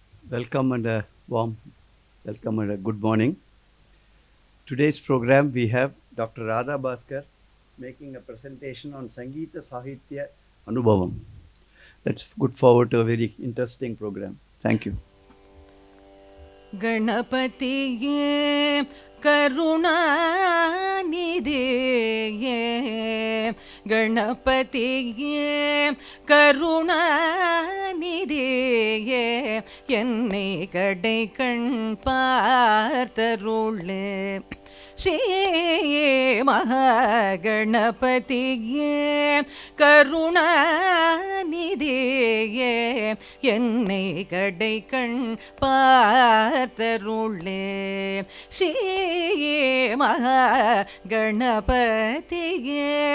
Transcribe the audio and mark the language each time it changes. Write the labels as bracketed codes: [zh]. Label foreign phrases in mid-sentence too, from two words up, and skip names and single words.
[en] Welcome and a warm welcome and a good morning. Today's program we have Dr. Radha Bhaskar making a presentation on Sangita-Sahithya ANUBHAVAM. Let's look forward to a very interesting program. Thank you. [ta] கணபதியே கருணாநிதியே கணபதியே கருணாநிதியே என்னை கடை கண் பார்த்தருளே ஸ்ரீ மகாகணபதியே கருணாநிதியே என்னை கடை கண் பார்த்தருளே ஸ்ரீ மகாகணபதியே